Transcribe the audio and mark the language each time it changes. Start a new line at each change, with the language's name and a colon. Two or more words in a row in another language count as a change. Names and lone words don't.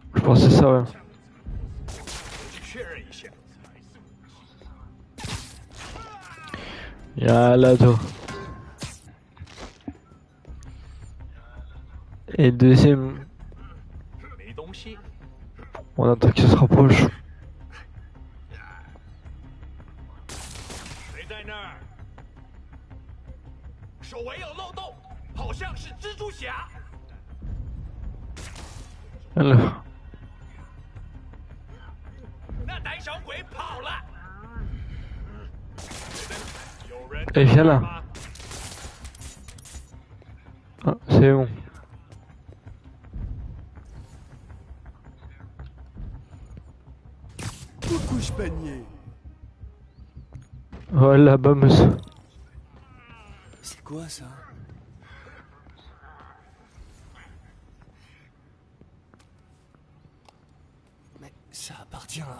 French: crois que c'est ça, ouais.
Chinese: 确认一下。
French: Y'a toi. Et le deuxième,
Chinese: 没东西。
French: on attend qu'il se rapproche.
Chinese: 谁在那儿？手围有漏洞，好像是蜘蛛侠。
French: Alors,
Chinese: 那胆小鬼跑了。有人
French: eh, viens là.
Chinese: 吗？
French: Ah, c'est bon. Couche panier. Voilà, bams. C'est quoi ça? Mais ça appartient à...